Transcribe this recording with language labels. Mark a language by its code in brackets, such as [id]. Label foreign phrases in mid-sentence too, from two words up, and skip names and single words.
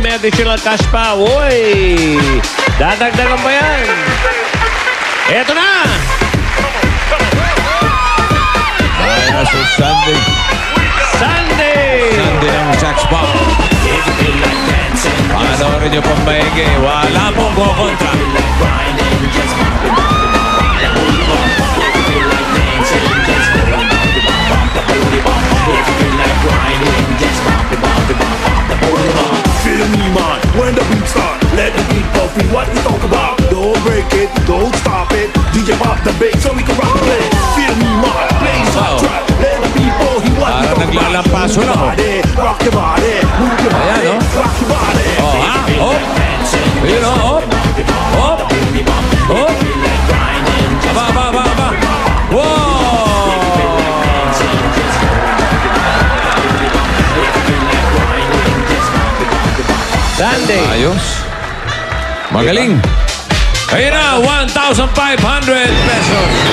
[tl] May [en] additional cash [tl] pa. Uy! Dadagdagan pa yan. Eto na! Ay, nasa Sunday. Sunday! Sunday ng Sax Bomb. Panoorin niyo pong maigi. Wala pong kukontra. [en] Feel me, man, when the beat start, let the beat pop in what we talk about. Don't break it, don't stop it. DJ pop the bass so we can rock it. Feel me, man, play the soundtrack. Let the beat pop in what we [tl] Parang [en] talk about. [tl] naglalampaso [en] Move your [tl] lang, oh. [en] body, rock your body, move your [tl] Ayan, [en] body, oh. rock your body. Oh, ha? Op. Yun, oh. Op. Op. Op. [tl] Aba, aba, aba, aba. Wow! Sunday! Ayos. Magaling. Ayun na, 1,500 pesos.